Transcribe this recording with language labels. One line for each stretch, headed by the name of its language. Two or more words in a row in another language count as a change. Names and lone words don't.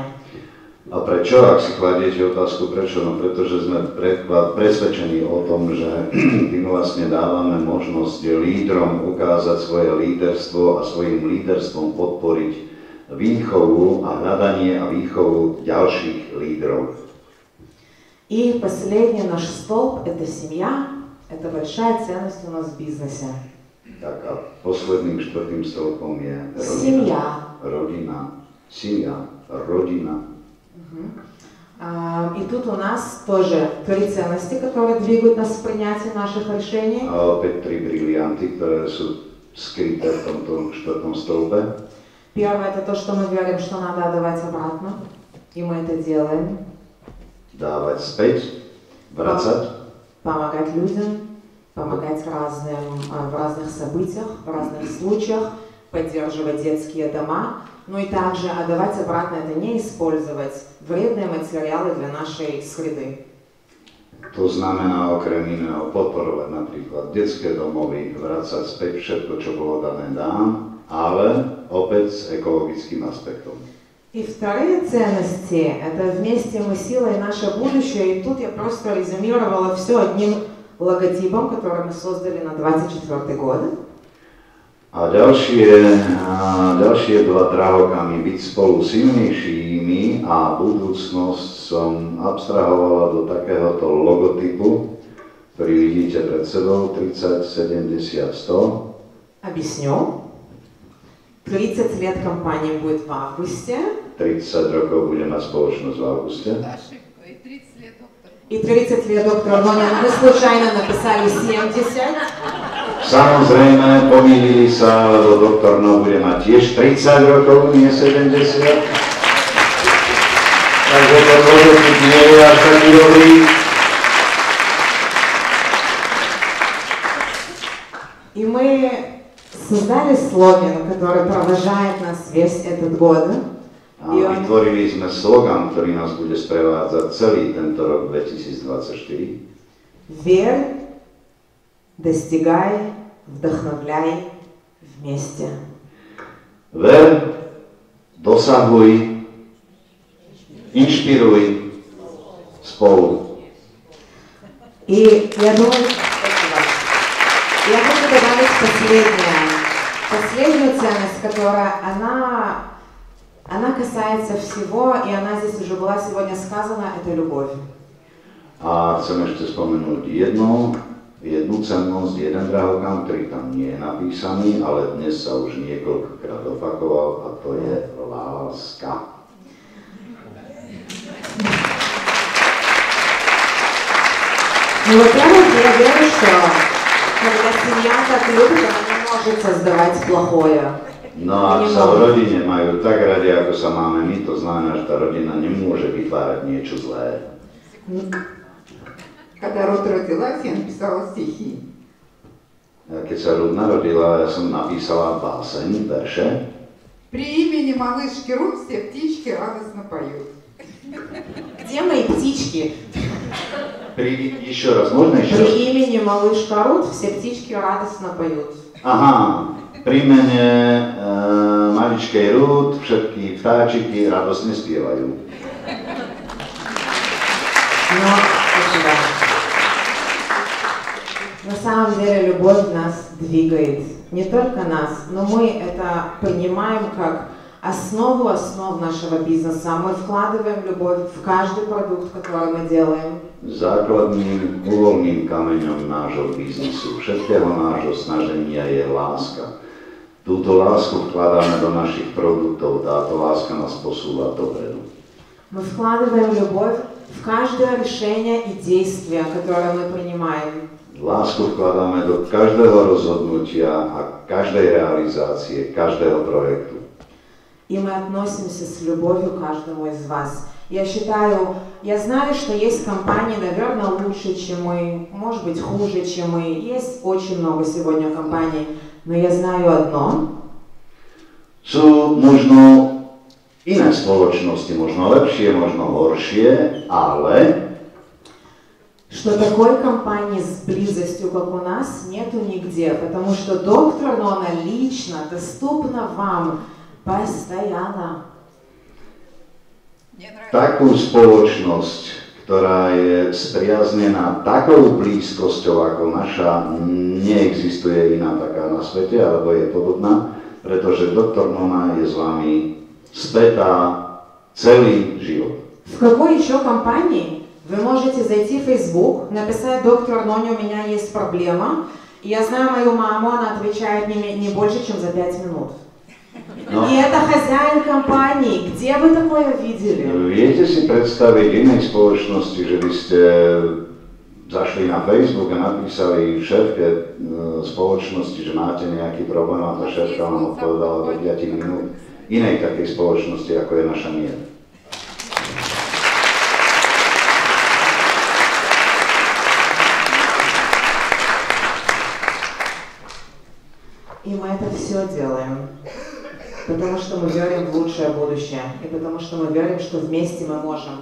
Slovak: A prečo, ak si kladiete otázku, prečo? No pretože sme presvedčení o tom, že tým vlastne dávame možnosť lídrom ukázať svoje líderstvo a svojim líderstvom podporiť výchovu a hľadanie a výchovu ďalších lídrov.
Russian: И последний наш столб – это семья, это большая ценность у нас в бизнесе.
Slovak: Tak a posledným štvrtým stĺpom je rodina.
Russian: И тут у нас тоже 3 ценности, которые двигают нас в принятии наших решений.
Slovak: A opäť 3 brilianty, ktoré sú skryté v tomto štvrtom stĺpe.
Russian: Первое – это то, что мы верим, что надо отдавать обратно, и мы это делаем.
Slovak: Dávať späť, vracať.
Russian: Помогать людям, помогать в разных событиях, в разных случаях, поддерживать детские дома. Ну и также отдавать обратно – это не использовать вредные материалы для нашей среды.
Slovak: To znamená okrem iného podporovať napríklad detské domovy, vrácať späť všetko, čo bolo dané dám, ale opäť s ekologickým aspektom.
Russian: И вторые ценности – это вместе мы силой наше будущее. И тут я просто резюмировала все одним логотипом, который мы создали на 24 год.
Slovak: A ďalšie dva drahokamy byť spolu silnejšími a budúcnosť som abstrahovala do takéhoto logotypu, ktorý vidíte pred sebou, 30, 70, 100.
Russian: Объясню. 30 лет компании будет в августе.
Slovak: 30 rokov bude mať spoločnosť v auguste.
Russian: И 30 лет доктор Ноня, мы случайно написали 70.
Slovak: Samozrejme, pomýlili sa, lebo doktor No bude mať tiež 30 rokov, nie 70. Takže to logotyp nie je až taký dobrý.
Russian: И мы создали слоган, который провожает нас весь этот год.
Slovak: A vytvorili sme slogan, ktorý nás bude sprevádzať celý tento rok 2024.
Russian: Верь, достигай, вдохновляй вместе.
Slovak: Ver, dosahuj, inšpiruj spolu.
Russian: И я думаю, я хочу добавить последнюю ценность, которая она касается всего, и она здесь уже была сегодня сказана, это любовь.
Slovak: A chcem ešte spomenúť jednu cennosť, jeden drahokam, ktorý tam nie je napísaný, ale dnes sa už niekoľkokrát opakoval, a to je láska.
Russian: Ну, во-первых, я верю, что когда семья так любит, она не может создавать плохое.
Slovak: No ak sa v rodine majú tak radi, ako sa máme my, to znamená, že tá rodina nemôže vytvárať niečo zlé.
Russian: Когда Рут родилась, я написала стихи.
Slovak: Keď sa Rud narodila, ja som napísala báseň, verše.
Russian: При имени малышки Рут все птички радостно поют. Где мои птички? Еще раз, можно еще раз? При имени малышка Рут все птички радостно поют.
Slovak: Aha, pri mene maličkej Rud všetky vtáčiky radosne spievajú.
Russian: Но, спасибо. На самом деле любовь нас двигает. Не только нас, но мы это понимаем как основу основ нашего бизнеса. Мы вкладываем любовь в каждый продукт, который мы делаем.
Slovak: Základným uvoľným kameňom nášho biznisu, všetkého nášho snaženia je láska. Túto lásku vkladáme do našich produktov, táto láska nás posúva dopredu.
Russian: Мы вкладываем любовь в каждое решение и действие, которое мы принимаем.
Slovak: Lásku vkladáme do každého rozhodnutia a každej realizácie, každého projektu.
Russian: И мы относимся с любовью к каждому из вас. Я знаю, что есть компании, наверное, лучше, чем мы, может быть, хуже, чем мы. Есть очень много сегодня компаний, но я знаю одно.
Slovak: Sú možno iné spoločnosti, možno lepšie, možno horšie, ale
Russian: что такой компании с близостью, как у нас, нету нигде, потому что доктор Нона лично доступна вам постоянно.
Slovak: takú spoločnosť, ktorá je spriaznená takou blízkosťou ako naša, neexistuje iná taká na svete, alebo je podobná, pretože doktor Nona je s vami spätá celý život.
Russian: В какой еще компании вы можете зайти в Facebook, написать: доктор Ноня, у меня есть проблема, и я знаю мою маму, она отвечает не больше, чем за 5 минут.
Slovak: No.
Russian: И это хозяин компании. Где вы такое видели?
Slovak: Viete si predstaviť inej spoločnosti, že by ste zašli na Facebook a napísali šéfke spoločnosti, že máte nejaký problém a tá šéfka vám odpovedala do 5 minút? Inej takej spoločnosti, ako je naša nie.
Russian: И мы это все делаем, потому что мы верим в лучшее будущее, и потому что мы верим, что вместе мы можем.